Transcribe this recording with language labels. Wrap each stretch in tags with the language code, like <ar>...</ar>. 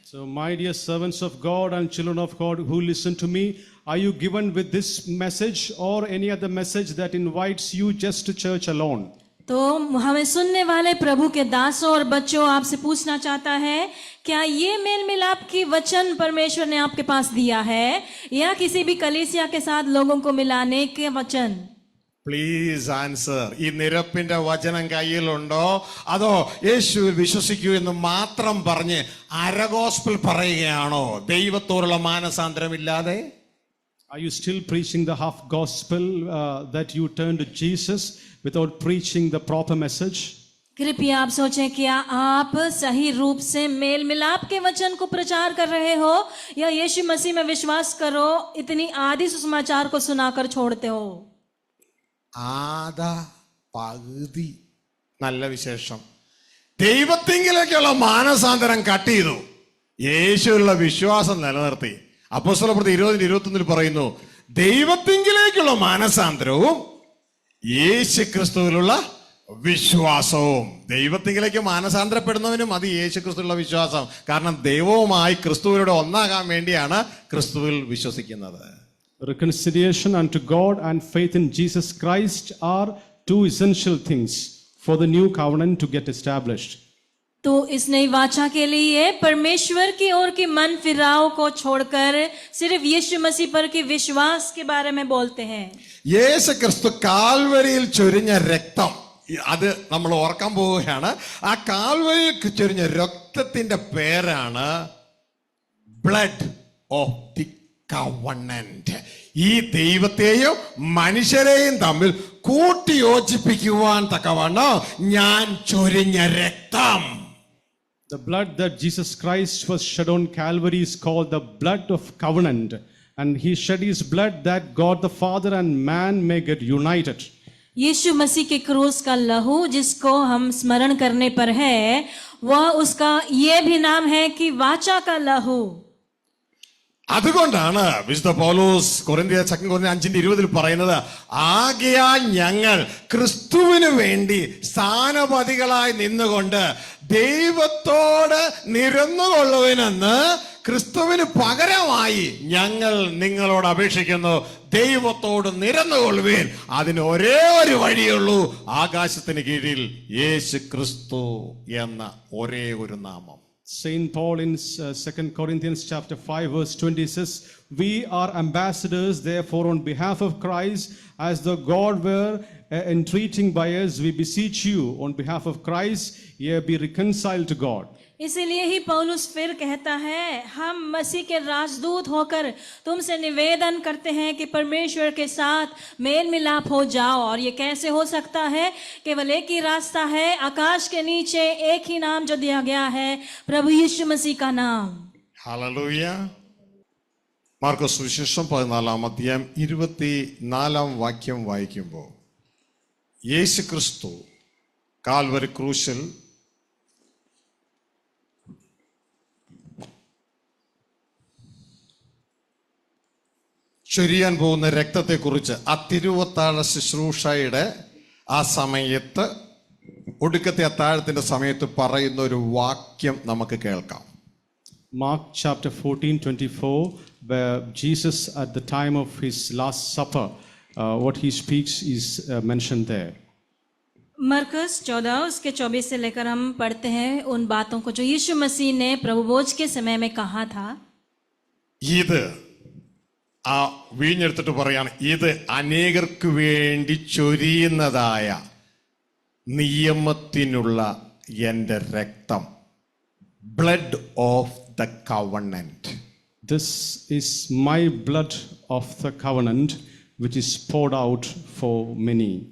<en>So my dear servants of God and children of God who listen to me, are you given with this message or any other message that invites you just to church alone?</en> <hi>तो हमें सुनने वाले प्रभु के दासों और बच्चों, आपसे पूछना चाहता है, क्या ये मेल मिलाप की वचन परमेश्वर ने आपके पास दिया है या किसी भी कलीसिया के साथ लोगों को मिलाने के वचन?</hi> <en>Please answer.</en> <ml>ഈ നിരപ്പിന്റെ വചനം കയ്യിലുണ്ടോ, അതോ യേശുവിൽ വിശ്വസിക്കൂ എന്ന് മാത്രം പറഞ്ഞ് അരഗോസ്പൽ പറയുകയാണോ ദൈവത്തോടുള്ള മാനസാന്തരമില്ലാതെ?</ml> <en>Are you still preaching the half gospel that you turn to Jesus without preaching the proper message?</en> <hi>कृपया आप सोचें, क्या आप सही रूप से मेल मिलाप के वचन को प्रचार कर रहे हो या यीशु मसीह में विश्वास करो इतनी आदि सुसमाचार को सुनाकर छोड़ते हो?</hi> <ml>ആദ പകുതി നല്ല വിശേഷം. ദൈവത്തിങ്കിലേക്കുള്ള മാനസാന്തരം കട്ട് ചെയ്തു, യേശുവിലുള്ള വിശ്വാസം നിലനിർത്തി. അപ്പോസ്തലപ്രവൃത്തി 20:21 പറയുന്നു, ദൈവത്തിങ്കിലേക്കുള്ള മാനസാന്തരവും യേശു ക്രിസ്തുവിലുള്ള വിശ്വാസവും. ദൈവത്തിങ്കിലേക്ക് മാനസാന്തരപ്പെടുന്നവനും അത് യേശു ക്രിസ്തുവിലുള്ള വിശ്വാസം. കാരണം ദൈവവുമായി ക്രിസ്തുവിലൂടെ ഒന്നാകാൻ വേണ്ടിയാണ് ക്രിസ്തുവിൽ വിശ്വസിക്കുന്നത്.</ml> <en>Reconciliation unto God and faith in Jesus Christ are two essential things for the new covenant to get established.</en> <hi>तो इस नई वाचा के लिए परमेश्वर की ओर की मन फिराव को छोड़कर सिर्फ यीशु मसीह पर के विश्वास के बारे में बोलते हैं.</hi> <ml>യേശു ക്രിസ്തു കാൽവരിയിൽ ചൊരിഞ്ഞ രക്തം, അത് നമ്മൾ ഓർക്കാൻ പോവുകയാണ്. ആ കാൽവരിയിൽ ചൊരിഞ്ഞ രക്തത്തിന്റെ പേരാണ്</ml> <en>Blood of the covenant.</en> <ml>ഈ ദൈവത്തെയും മനുഷ്യരെയും തമ്മിൽ കൂട്ടിയോജിപ്പിക്കുവാൻ തക്കവണ്ണം ഞാൻ ചൊരിഞ്ഞ രക്തം.</ml> <en>The blood that Jesus Christ was shed on Calvary is called the blood of covenant, and he shed his blood that God the Father and man may get united.</en> <hi>यीशु मसीह के क्रूस का लहू जिसको हम स्मरण करने पर है, वह उसका ये भी नाम है कि वाचा का लहू.</hi> <ml>അതുകൊണ്ടാണ് വിശുദ്ധ പൗലോസ് കൊരിന്ത്യർ 5:20 പറയുന്നത്, ആകയാൽ ഞങ്ങൾ ക്രിസ്തുവിന് വേണ്ടി സ്ഥാനപതികളായി നിന്നുകൊണ്ട് ദൈവത്തോട് നിരന്നുകൊള്ളുവിനെന്ന് ക്രിസ്തുവിന് പകരമായി ഞങ്ങൾ നിങ്ങളോട് അപേക്ഷിക്കുന്നു, ദൈവത്തോട് നിരന്നുകൊള്ളുവിൻ. അതിന് ഒരേ ഒരു വഴിയുള്ളൂ, ആകാശത്തിന് കീഴിൽ യേശു ക്രിസ്തു എന്ന ഒരേ ഒരു നാമം.</ml> <en>Saint Paul in 2 Corinthians chapter 5 verse 20 says, we are ambassadors therefore on behalf of Christ, as though God were entreating by us, we beseech you on behalf of Christ, ye be reconciled to God.</en> <hi>इसीलिए ही पौलुस फिर कहता है, हम मसीह के राजदूत होकर तुमसे निवेदन करते हैं कि परमेश्वर के साथ मेल मिलाप हो जाओ. और ये कैसे हो सकता है? केवल एक ही रास्ता है, आकाश के नीचे एक ही नाम जो दिया गया है, प्रभु यीशु मसीह का नाम.</hi> <ml>ഹല്ലേലൂയ. മാർക്കോസ് സുവിശേഷം 14:24 വായിക്കുമ്പോൾ, യേശു ക്രിസ്തു കാൽവരി ക്രൂശിൽ ചൊരിയാൻ പോകുന്ന രക്തത്തെക്കുറിച്ച് ആ തിരുവത്താഴ ശുശ്രൂഷയുടെ ആ സമയത്ത്, ഒടുക്കത്തെ അത്താഴത്തിന്റെ സമയത്ത് പറയുന്ന ഒരു വാക്യം നമുക്ക് കേൾക്കാം.</ml> <en>Mark chapter 14:24, where Jesus at the time of his last supper, what he speaks is mentioned there.</en> <hi>मरकस 14 उसके 24 से लेकर हम पढ़ते हैं उन बातों को जो यीशु मसीह ने प्रभु भोज के समय में कहा था.</hi> <ml>ഇത് ആ വീഞ്ഞെടുത്തിട്ട് പറയാണ്, ഇത് അനേകർക്ക് വേണ്ടി ചൊരിയുന്നതായ നിയമത്തിനുള്ള എൻ്റെ രക്തം,</ml> <en>Blood of the covenant. This is my blood of the covenant, which is poured out for many.</en>